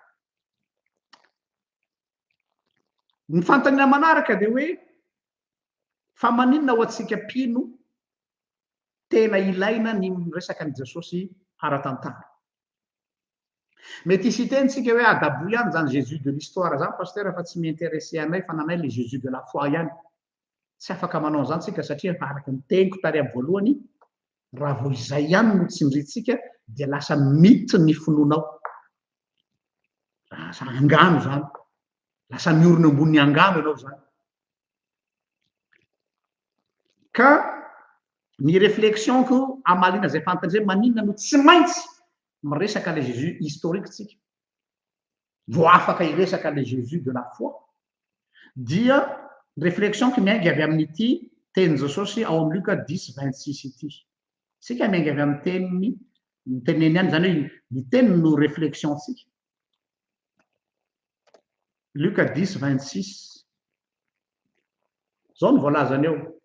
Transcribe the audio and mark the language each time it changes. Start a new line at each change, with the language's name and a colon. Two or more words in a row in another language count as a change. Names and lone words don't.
Malagasy: Ny fantaniana manaraka dia hoe fa maninona ho antsika mpino tena ilaina ny resaka ny Jesosy ara-tantara. Mety hisy tentsika hoe adabo ihany zany
French: Jésus de l'histoire
Malagasy: zany pasteur fa tsy m'intéressé anay fa nanay
French: le Jésus de la foi
Malagasy: ihany. Tsy afaka manao zany tsika satria araka ny teniko tary amin'ny voalohany raha vao izay ihany no tsindritsika dia lasa mity ny finoanao. Lasa angano zany, lasa miorona ambony angano ianao zany. Ka ny réflexion-ko amalina zay fantany zay maninona no tsy maintsy miresaka
French: le Jésus historique
Malagasy: tsika vo afaka iresaka
French: le Jésus de la foi
Malagasy: dia réflexion-ko miainga avy amin'ity teny Jesosy ao amin'ny Luka 10:26 ity. Sika miainga avy amin'ny teniny teneny ihany zany hoe ny teniny no réflexion tsika. Luka 10:26 zao no voalazany eo.